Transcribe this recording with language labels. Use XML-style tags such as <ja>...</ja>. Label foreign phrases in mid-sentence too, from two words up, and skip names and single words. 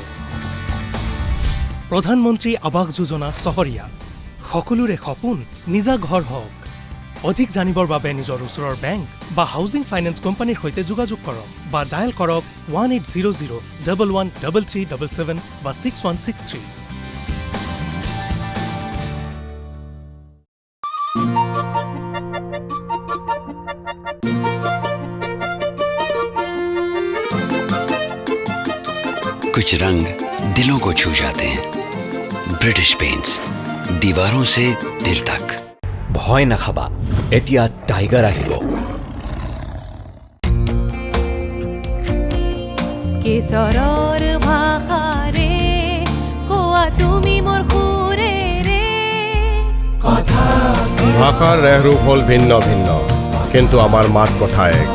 <as>প্ৰধানমন্ত্ৰী আৱাস যোজনা চহৰীয়া, সকলোৰে সপোন নিজা ঘৰ হওক। অধিক জানিবৰ বাবে নিজৰ ওচৰৰ বেংক বা</as> <en>housing finance company</en> <as>সৈতে যোগাযোগ কৰক বা ডায়েল কৰক 1800-113377 বা 6163।</as> <hi>कुछ रंग दिलों को छू जाते हैं। ब्रिटिश पेंट्स, दीवारों से दिल तक।</hi> <as>ভয় নাখাবা, এতিয়া টাইগাৰ আহিব। কেশৰৰ ভাষাৰে কোৱা তুমি মোৰ সুৰে ৰে ভাষাৰ ৰেহ ৰূপ হ'ল ভিন্ন ভিন্ন, কিন্তু আমাৰ মাত কথা এক।</as>